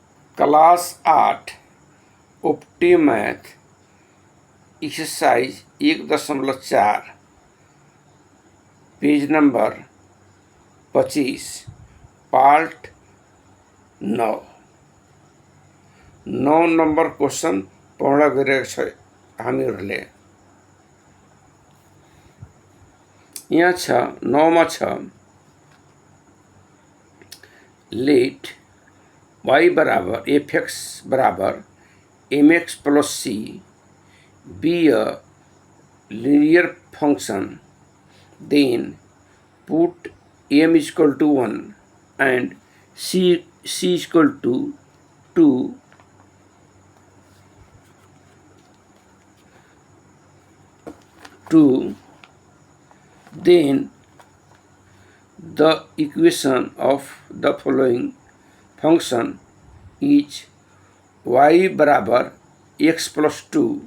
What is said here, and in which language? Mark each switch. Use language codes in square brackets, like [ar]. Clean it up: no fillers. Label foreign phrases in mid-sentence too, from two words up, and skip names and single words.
[en] class 8 optimath exercise 1.4 page number 25 part 9 number question [ne] पढ्न गइरहेको छ हामीहरूले। यहाँ छ 9 मा छ [en] लेट y बराबर fx बराबर mx प्लस c be a linear function, then put m is equal to 1 and c is equal to 2 then the equation of the following function is y बराबर x plus 2.